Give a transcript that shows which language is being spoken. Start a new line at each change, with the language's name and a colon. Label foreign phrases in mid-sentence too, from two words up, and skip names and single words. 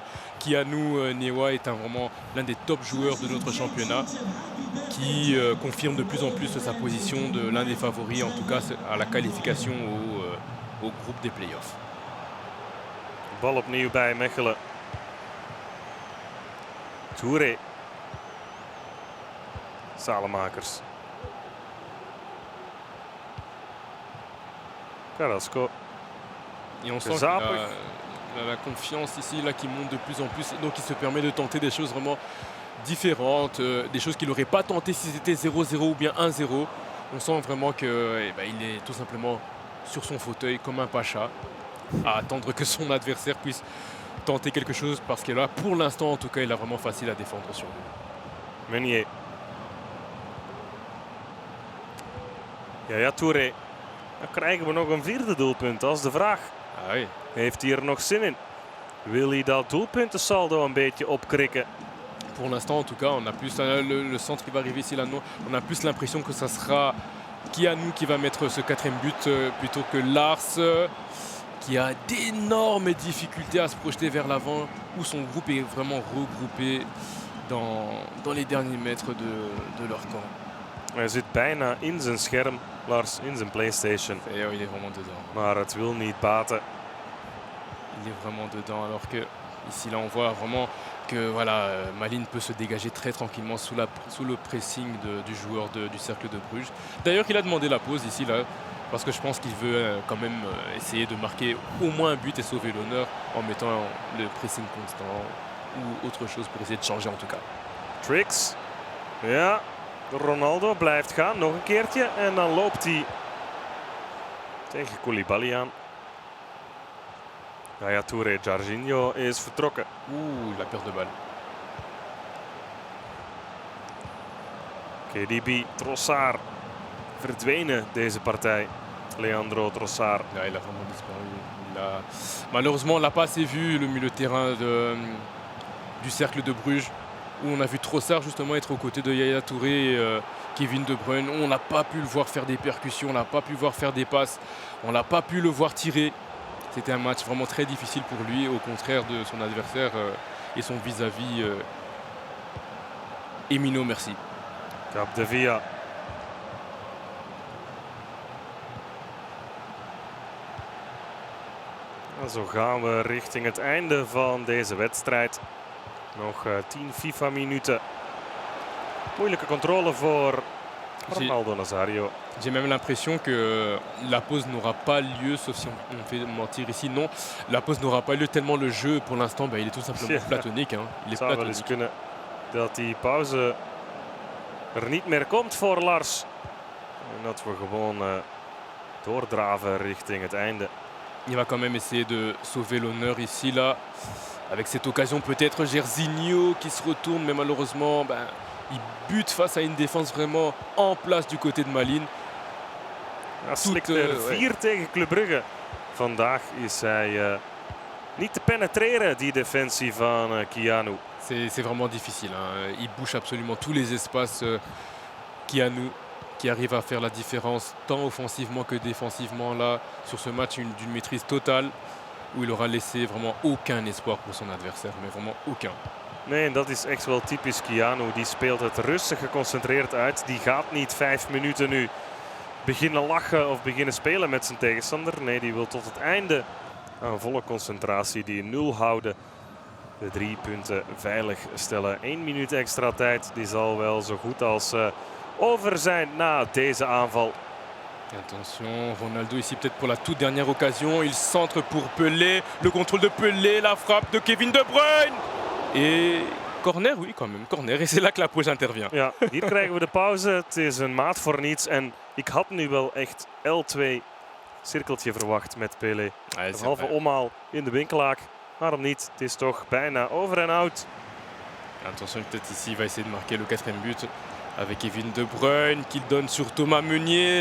French: Kianou Newa est vraiment l'un des top joueurs de notre championnat qui confirme de plus en plus sa position de l'un des favoris, en tout cas à la qualification au groupe des playoffs.
Dutch: Bal opnieuw bij Mechelen. Touré. Salemakers. Carrasco.
French: Et on sent qu'il a la confiance ici là, qui monte de plus en plus. Donc il se permet de tenter des choses vraiment différentes, des choses qu'il n'aurait pas tenté si c'était 0-0 ou bien 1-0. On sent vraiment qu'il est tout simplement sur son fauteuil comme un pacha à attendre que son adversaire puisse tenter quelque chose parce que là, pour l'instant en tout cas, il a vraiment facile à défendre sur lui. Meunier. Yaya Touré.
Dutch: Dan krijgen we nog een vierde doelpunt, dat is de vraag.
French: Ah oui.
Dutch: Heeft hij er nog zin in? Wil hij dat doelpuntensaldo een beetje opkrikken?
French: Pour l'instant, en tout cas, on a plus le centre qui va arriver ici là. On a plus l'impression que ça sera Kianou qui va mettre ce quatrième but plutôt que Lars, qui a d'énormes difficultés à se projeter vers l'avant, où son groupe est vraiment regroupé dans les derniers mètres de leur camp.
Dutch: Hij zit bijna in zijn scherm, Lars, in zijn PlayStation.
French: Et il est vraiment dedans.
Dutch: Maar het wil niet baten.
French: Il est vraiment dedans, alors que ici là on voit vraiment que voilà, Malines peut se dégager très tranquillement sous le pressing du joueur du Cercle de Bruges. D'ailleurs, il a demandé la pause ici là, parce que je pense qu'il veut quand même essayer de marquer au moins un but et sauver l'honneur en mettant le pressing constant ou autre chose pour essayer de changer en tout cas. Tricks.
Dutch: Ja, Ronaldo blijft gaan, nog een keertje. En dan loopt hij tegen Koulibaly aan. Yaya Touré, Jairzinho is vertrokken.
French: La perte de balle. KDB, Trossard.
Dutch: Verdwenen deze partij. Leandro Trossard.
French: Là, il a vraiment disparu. Malheureusement, on l'a pas assez vu, le milieu de terrain du Cercle de Bruges, où on a vu Trossard justement être aux côtés de Yaya Touré et Kevin De Bruyne. On n'a pas pu le voir faire des percussions, on n'a pas pu le voir faire des passes, on n'a pas pu le voir tirer. C'était un match vraiment très difficile pour lui, au contraire de son adversaire et son vis-à-vis Emino Merci. Capdevia.
Dutch: En zo gaan we richting het einde van deze wedstrijd. Nog 10 FIFA-minuten. Moeilijke controle voor Ronaldo Nazario.
French: J'ai même l'impression que la pause n'aura pas lieu, sauf si on fait mentir ici. Non, la pause n'aura pas lieu tellement le jeu, pour l'instant, il est tout simplement platonique. Hein. Il est
Dutch: Het zou wel eens kunnen dat die pauze er niet meer komt voor Lars. En dat we gewoon doordraven richting het einde.
French: Il va quand même essayer de sauver l'honneur ici, là. Avec cette occasion, peut-être Jairzinho qui se retourne, mais malheureusement, il bute face à une défense vraiment en place du côté de Malines.
Dutch: Ja, slikt er 4 tegen Club Brugge. Vandaag is hij niet te penetreren, die defensie van Keanu.
French: C'est vraiment difficile. Hein. Il bouche absolument tous les espaces. Keanu qui arrive à faire la différence tant offensivement que défensivement là sur ce match d'une maîtrise totale où il aura laissé vraiment aucun espoir pour son adversaire, mais vraiment aucun.
Dutch: Nee, en dat is echt wel typisch Keanu. Die speelt het rustig geconcentreerd uit. Die gaat niet 5 minuten nu beginnen lachen of beginnen spelen met zijn tegenstander. Nee, die wil tot het einde aan volle concentratie die 0 houden. De 3 punten veilig stellen. 1 minuut extra tijd. Die zal wel zo goed als over zijn na deze aanval.
French: Attention, Ronaldo ici peut-être pour la toute dernière occasion. Il centre pour Pelé. Le contrôle de Pelé, la frappe de Kevin De Bruyne. Et corner, oui quand même, corner. Et c'est là que la pause intervient.
Dutch: Ja, hier krijgen we de pauze. Het is een maat voor niets. En ik had nu wel echt L2 cirkeltje verwacht met Pelé. Een halve omhaal in de winkelaak. Waarom niet? Het is toch bijna over en out.
French: Attention, peut-être ici il va essayer de marquer le 4e but avec Kevin De Bruyne qui donne sur Thomas Meunier.